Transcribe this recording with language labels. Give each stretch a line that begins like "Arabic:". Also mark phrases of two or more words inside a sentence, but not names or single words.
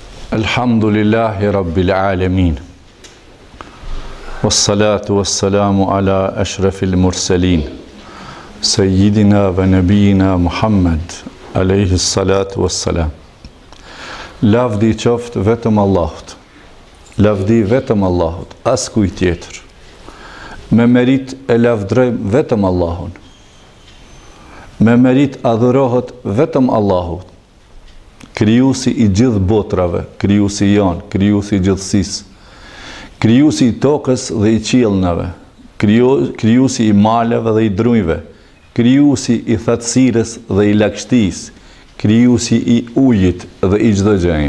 Arabic: الحمد لله رب العالمين والصلاة والسلام على أشرف المرسلين. سيدنا ونبينا محمد عليه الصلاة والسلام.
Albanian: Lavdi qoftë vetëm Allahut. Lavdi vetëm Allahut, as kujt tjetër. Me merit e lavdrojmë vetëm Allahun. Me merit adhurohet vetëm Allahut. Krijuesi i gjithë botrave, krijuesi janë, krijuesi i gjithësisë, krijuesi i tokës dhe i qiellnave, krijuesi i maleve dhe i drujve, krijuesi i thatësirës dhe i lagështisë, krijuesi i ujit dhe i çdo gjëje.